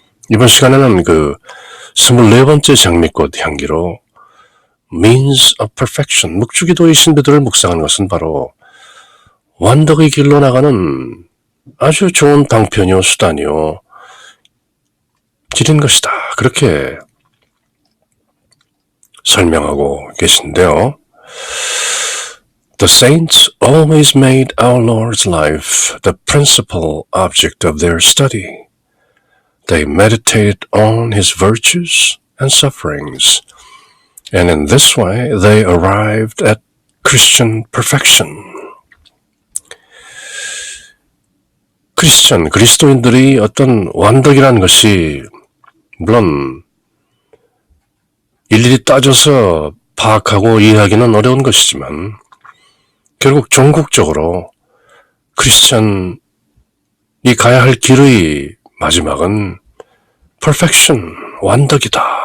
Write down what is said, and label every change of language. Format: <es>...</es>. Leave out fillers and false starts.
<ko>이번 시간에는 그 24번째 장미꽃 향기로</ko> <en>means of perfection,</en> <ko>묵주기도의 신비들을 묵상하는 것은 바로 완덕의 길로 나가는 아주 좋은 방편이요 수단이요 길인 것이다, 그렇게 설명하고 계신데요.</ko> <en>The saints always made our Lord's life the principal object of their study. They meditated on his virtues and sufferings, and in this way they arrived at Christian perfection.</en> <ko>그리스도인들이 어떤 완덕이라는 것이 물론 일일이 따져서 파악하고 이해하기는 어려운 것이지만 결국 종국적으로 크리스천이 가야 할 길의 마지막은 perfection, 완덕이다.</ko>